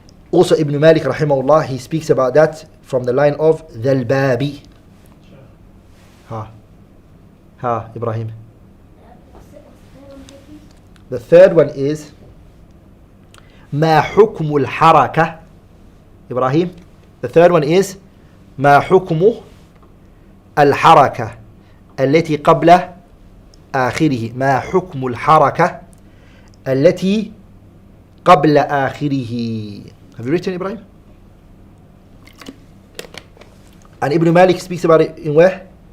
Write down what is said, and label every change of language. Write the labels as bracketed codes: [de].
[en] Also Ibn Malik rahimahullah, he speaks about that from the line of Dhal Babi. Ha, Ibrahim. The third one is [ar] ما حكم الحركة. [en] Ibrahim. The third one is [ar] ما حكم الحركة التي قبل آخره. ما حكم الحركة التي قبل آخره. [en] Have you written, Ibrahim? And Ibn Malik speaks about it in where?